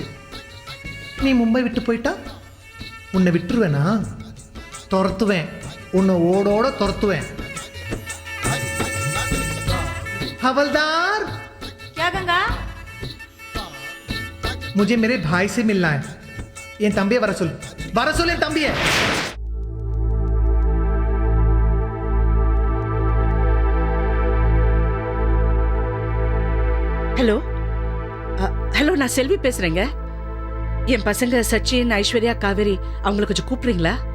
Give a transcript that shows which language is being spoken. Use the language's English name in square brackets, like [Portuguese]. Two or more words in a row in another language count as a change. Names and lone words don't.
[Tamil] நீ மும்பை விட்டு போயிட்டா உன்னை விட்டுருவேனா? துரத்துவேன், உன்னை ஓடோட துரத்துவேன். [Hindi] हवलदार, क्या गंगा? मुझे मेरे भाई से मिलना है. ये तंबी है वरसुल, वरसुल ये तंबी है. [Tamil] ஹலோ ஹலோ, நான் செல்வி பேசுறேங்க. என் பசங்க சச்சின், ஐஸ்வர்யா, காவேரி அவங்கள கொஞ்சம் கூப்பிடுறீங்களா?